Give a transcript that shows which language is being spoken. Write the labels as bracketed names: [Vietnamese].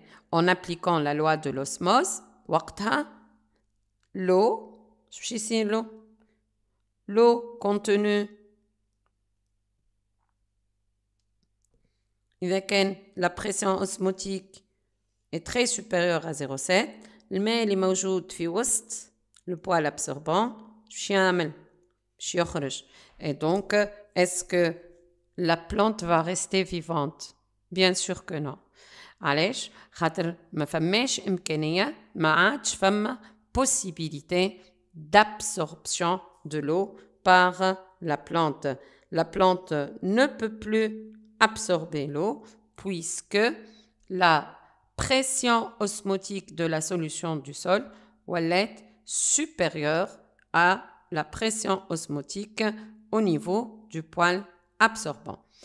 [French] En appliquant la loi de l'osmose, l'eau contenue la pression osmotique est très supérieure à 0,7. [Arabic] الماء اللي موجود في وسط le poêle absorbant باش يخرج. [French] Et donc, est-ce que la plante va rester vivante? Bien sûr que non. [Arabic] علاش؟ خاطر ما فماش إمكانية، ما عادش فما [French] possibilité d'absorption de l'eau par la plante. La plante ne peut plus absorber l'eau puisque la pression osmotique de la solution du sol est supérieure à la pression osmotique au niveau du poêle absorbant.